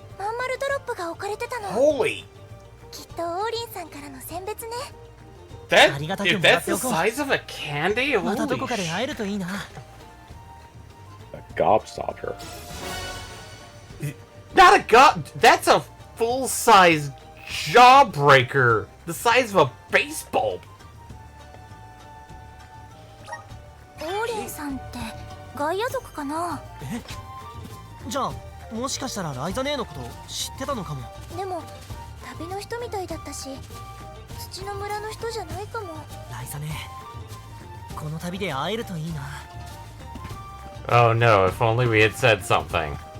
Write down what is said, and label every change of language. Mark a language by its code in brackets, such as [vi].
[ja] まん丸ドロップが置かれてたの。 [en] Holy! [ja] きっとオーリンさんからの選別ね。 [en] That, dude, that's the size of a candy? [ja] またど [en] Holy [ja] こかで会えるといいな。 [en] A gobstopper. Not a that's a full-size jawbreaker! The size of a baseball! [ja] オーリンさんってガイア族かな。じゃあもしかしたらライザ姉のこと知ってたのかも。でも旅の人みたいだったし、土の村の人じゃないかも。ライザ姉、この旅で会えるといいな。 [en] Oh no, if only we had said something.